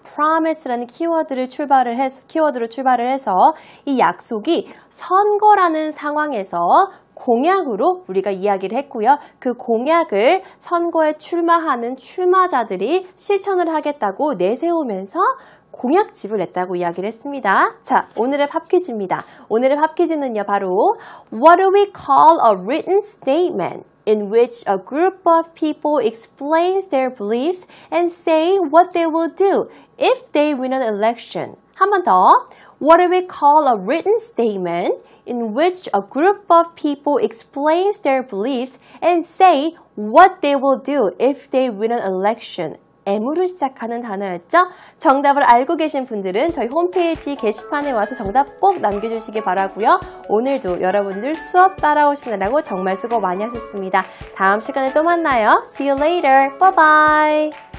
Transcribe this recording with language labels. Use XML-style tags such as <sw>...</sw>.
<ko>promise라는 키워드로 출발을 해서 이 약속이 선거라는 상황에서 공약으로 우리가 이야기를 했고요. 그 공약을 선거에 출마하는 출마자들이 실천을 하겠다고 내세우면서 공약집을 냈다고 이야기를 했습니다. 자, 오늘의 팝퀴즈입니다.</ko> <en>오늘의 팝퀴즈는요, 바로 What do we call a written statement in which a group of people explains their beliefs and say what they will do if they win an election? 한 번 더. What do we call a written statement in which a group of people explains their beliefs and say what they will do if they win an election?</en> <ko>M으로 시작하는 단어였죠? 정답을 알고 계신 분들은 저희 홈페이지 게시판에 와서 정답 꼭 남겨주시기 바라고요. 오늘도 여러분들 수업 따라오시느라고 정말 수고 많이 하셨습니다. 다음 시간에 또 만나요. See you later. Bye bye.</ko>